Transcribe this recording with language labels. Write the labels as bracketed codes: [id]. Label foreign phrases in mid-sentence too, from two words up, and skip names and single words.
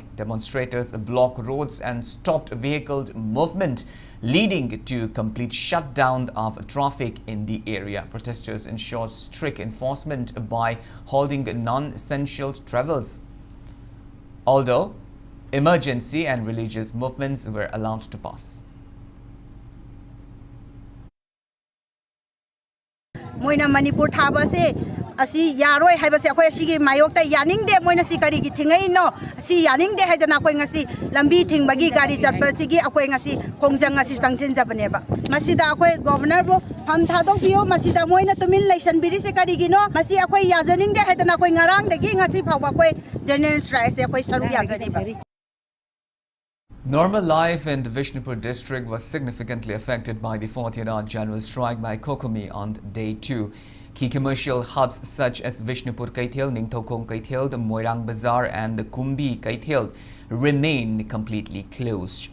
[en] Demonstrators blocked roads and stopped vehicle movement, leading to complete shutdown of traffic in the area. Protesters ensured strict enforcement by holding non-essential travels, although emergency and religious movements were allowed to pass. [mni] Moina Manipur Thaba se asi yaroi haibase akoi asigi mayokta yaning de moina si kari gi thingai no si yaning de haidana akoi ngasi lambi thingbagi gari chatpa sigi akoi ngasi khongjang ngasi sangsin jabane ba masida akoi governor bo ham thadok dio masida moina tumin election biri se kari gi no masi akoi yajaning de haidana akoi ngarang de gi ngasi phawba akoi [en] general strike [mni] se akoi saru yajani ba. [en] Normal life in the Vishnupur district was significantly affected by the 40th general strike by Kokomi on day 2. Key commercial hubs such as Vishnupur Kaithel, Ningthokong Kaithel, the Moirang Bazaar and the Kumbi Kaithel remain completely closed.